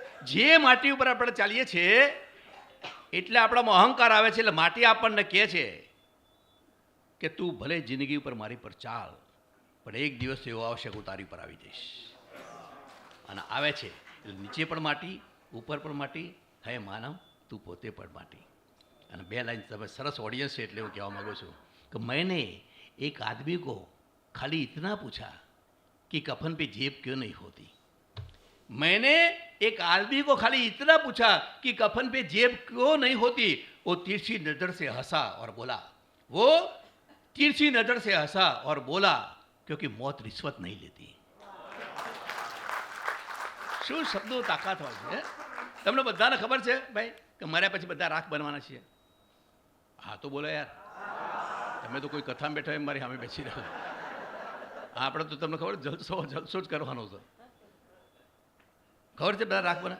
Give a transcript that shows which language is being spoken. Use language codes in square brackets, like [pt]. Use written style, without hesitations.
[gu] જે માટી ઉપર આપણે ચાલીએ છીએ એટલે આપણામાં અહંકાર આવે છે. એટલે માટી આપણને કહે છે કે તું ભલે જિંદગી ઉપર મારી પર ચાલ, પણ એક દિવસ એવો આવશે કે હું તારી પર આવી જઈશ. અને આવે છે એટલે નીચે પણ માટી, ઉપર પણ માટી. હે માનવ તું પોતે પણ માટી. અને બે લાઈન તમે સરસ ઓડિયન્સ છે એટલે હું કહેવા માગું છું [hi] कि मैंने एक आदमी को खाली इतना पूछा कि कफन पे जेब क्यों नहीं होती. मैंने एक आदमी को खाली इतना पूछा कि कफन पे जेब क्यों नहीं होती. वो तिरछी नजर से हंसा और बोला, वो तिरछी नजर से हंसा और बोला क्योंकि मौत रिश्वत नहीं लेती. [gu] શું શબ્દો તાકાત હોય છે. તમને બધાને ખબર છે ભાઈ કે મર્યા પછી બધા રાખ બનવાના છીએ. હા તો બોલો યાર, તમે તો કોઈ કથામાં બેઠા એમ મારી સામે બેસી રહ્યો. આપણે તો તમને ખબર જલસો જ કરવાનો છે. ખબર છે બધા રાખ બને.